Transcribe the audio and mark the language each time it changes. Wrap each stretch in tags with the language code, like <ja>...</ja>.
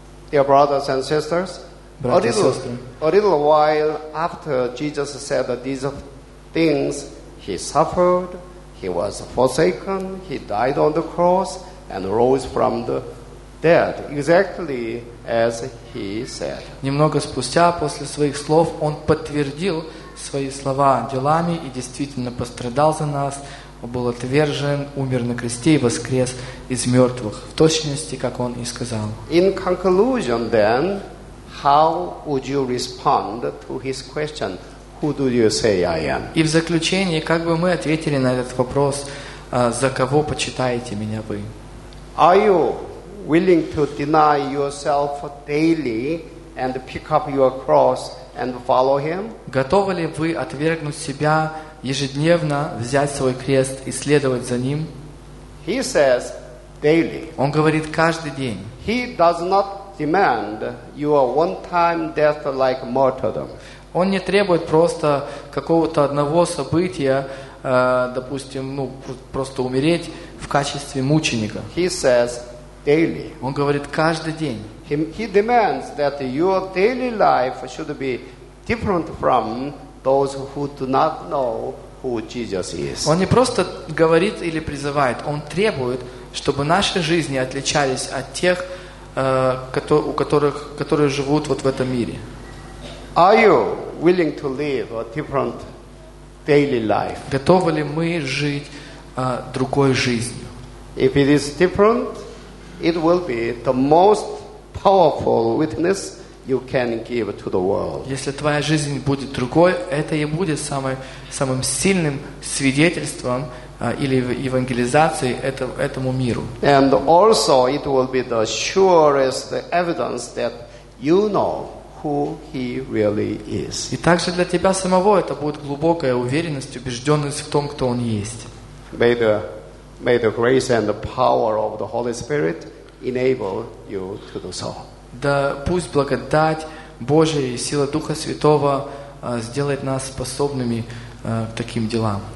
<en>Your brothers and sisters, a little while after Jesus said these things, he suffered, he was forsaken, he died on the cross and rose from the dead, exactly as he said.</en> <ru>Немного спустя после своих слов он подтвердил свои слова делами и действительно пострадал за нас, был отвержен, умер на кресте и воскрес из мертвых, в точности, как он и сказал.</ru> <en>In conclusion, then, how would you respond to his question, who do you say I am?</en> <ru>И в заключение, как бы мы ответили на этот вопрос, за кого почитаете меня вы?</ru> <en>Are you willing to deny yourself daily and pick up your cross and follow him?</en> <ru>Готовы ли вы отвергнуть себя ежедневно, взять свой крест и следовать за ним?</ru> <en>He says daily.</en> <ru>Он говорит каждый день.</ru> <en>He does not demand your one-time death like martyrdom.</en> <ru>Он не требует просто какого-то одного события, допустим, ну, просто умереть в качестве мученика.</ru> <en>He says daily.</en> <ru>Он говорит каждый день.</ru> <en>He demands that your daily life should be different from those who do not know who Jesus is.</en> <ru>Он не просто говорит или призывает, он требует, чтобы наши жизни отличались от тех, которые живут вот в этом мире.</ru> <en>Are you willing to live a different daily life?</en> <ru>Готовы ли мы жить другой жизнью?</ru> <en>If it is different, it will be the most powerful witness you can give to the world.</en> <ru>Если твоя жизнь будет другой, это и будет самым сильным свидетельством или евангелизацией этому миру.</ru> <en>And also it will be the surest evidence that you know who he really is.</en> <ru>И также для тебя самого это будет глубокая уверенность, убежденность в том, кто он есть.</ru> <en>May the grace and the power of the Holy Spirit enable you to do so.</en> <ru>Да пусть благодать Божия и сила Духа Святого сделает нас способными к таким делам.</ru>